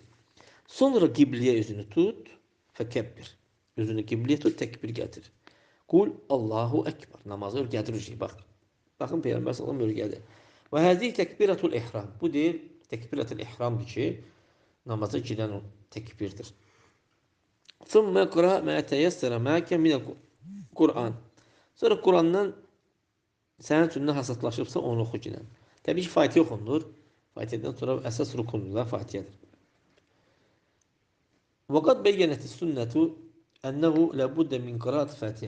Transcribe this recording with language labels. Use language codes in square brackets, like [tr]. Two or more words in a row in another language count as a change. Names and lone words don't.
[az] Sonra qibliyə üzünü tut, fəkəbbir. Üzünü qibliyə tut, təkbir gətir. [ar] قل الله أكبر. [az] Namazı öyrədirik. Baxın Peyğəmbər sallallahu əleyhi və səlləm öyrədir. [ar] وهذه تكبيرة الإحرام. [az] Bu deyir, təkbiratul ihramdır ki, namaza girən o təkbirdir. [ar] ثم اقرأ ما تيسر معك من القرآن. [az] Sonra Qurandan sənin üçün nə hasatlaşıbsa onu oxu girən. Təbii ki, Fatihə oxunur. Fatihədən sonra əsas rukundur da Fatihədir. [ar] وقد بينت السنة أنه لا بد من قراءة الفاتحة.